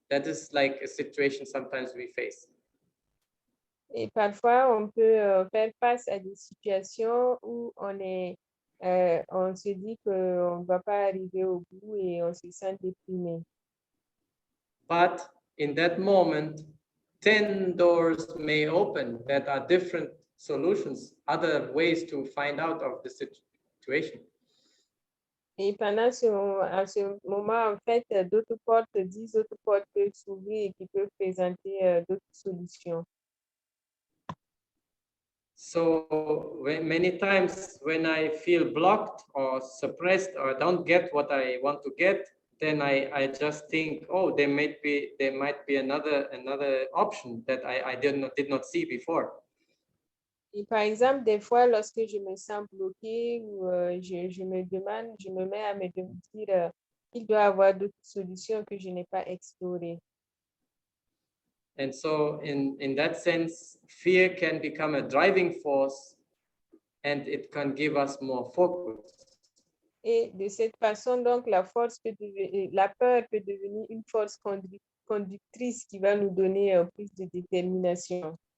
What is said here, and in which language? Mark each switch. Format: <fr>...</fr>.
<en>That is like a situation sometimes we face.</en> <fr>Et parfois, on peut faire face à des situations où on se dit qu'on ne va pas arriver au bout et on se sent déprimé.</fr> <en>But in that moment, 10 doors may open that are different solutions, other ways to find out of the situation.</en> <fr>Et pendant à ce moment, en fait, d'autres portes, 10 autres portes peuvent s'ouvrir et qui peuvent présenter d'autres solutions.</fr> <en>So many times when I feel blocked or suppressed or don't get what I want to get, then I just think, oh, there might be another option that I did not see before.</en> <fr>Et par exemple, des fois, lorsque je me sens bloquée ou je me demande, je me mets à me dire qu'il doit y avoir d'autres solutions que je n'ai pas explorées.</fr> <en>And so in that sense, fear can become a driving force and it can give us more focus.</en> <fr>Et de cette façon, donc, la peur peut devenir une force conductrice qui va nous donner plus de détermination.</fr>